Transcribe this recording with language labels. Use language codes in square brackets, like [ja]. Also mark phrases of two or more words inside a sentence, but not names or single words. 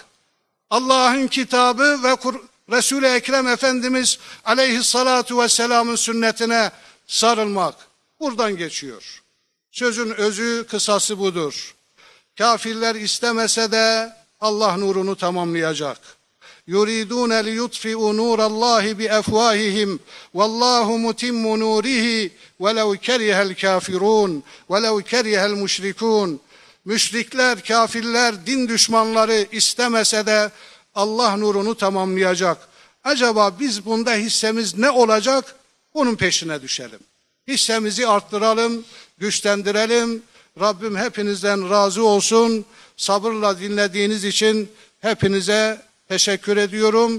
[tr] Allah'ın kitabı ve Resul-i Ekrem Efendimiz [ar] عليه الصلاة والسلام'ın [tr] sünnetine sarılmak. Buradan geçiyor. Sözün özü, kısası budur. Kafirler istemese de Allah nurunu tamamlayacak. [ar] يُرِيدُونَ لِيُطْفِئُوا نُورَ اللّٰهِ بِأَفْوَاهِهِمْ وَاللّٰهُ مُتِمُّ نُورِهِ وَلَوْ كَرِهَ الْكَافِرُونَ وَلَوْ كَرِهَ الْمُشْرِكُونَ. [tr] Müşrikler, kafirler, din düşmanları istemese de Allah nurunu tamamlayacak. Acaba biz bunda hissemiz ne olacak? Bunun peşine düşelim. Hissemizi arttıralım, güçlendirelim. Rabbim hepinizden razı olsun. Sabırla dinlediğiniz için hepinize teşekkür ediyorum.